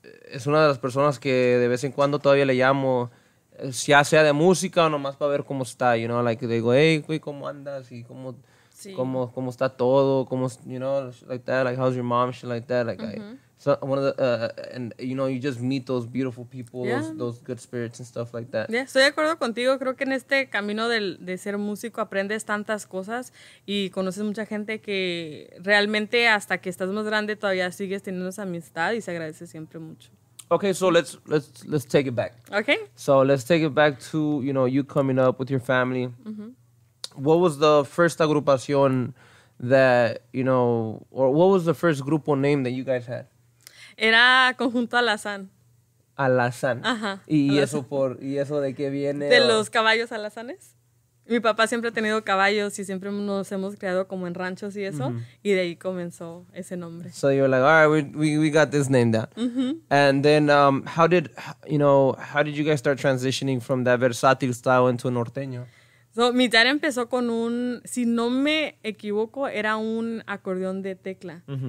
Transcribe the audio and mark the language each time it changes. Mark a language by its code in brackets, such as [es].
[es] Es una de las personas que de vez en cuando todavía le llamo, ya sea de música o nomás para ver cómo está, [en] you know, like, [es] digo, hey, güey, ¿cómo andas? Y cómo está todo, [en] you know, like that, like, how's your mom, shit like that, like, so one of the, and, you know, you just meet those beautiful people, those good spirits and stuff like that. [es] Estoy de acuerdo contigo, creo que en este camino de ser músico aprendes tantas cosas y conoces mucha gente que realmente hasta que estás más grande todavía sigues teniendo esa amistad y se agradece siempre mucho. [en] Okay, so let's take it back. Okay. So let's take it back to, you know, you coming up with your family. What was the first agrupación that, you know, or what was the first grupo name that you guys had? [es] Era Conjunto Alazán. Alazán. Ajá. ¿Y Alazán. eso de qué viene? De los caballos alazanes. Mi papá siempre ha tenido caballos y siempre nos hemos criado como en ranchos y eso. Y de ahí comenzó ese nombre. [en] So you're like, all right, we got this name down. And then how did you guys start transitioning from that versátil style into norteño? [es] So, mi dad empezó con si no me equivoco, era un acordeón de tecla.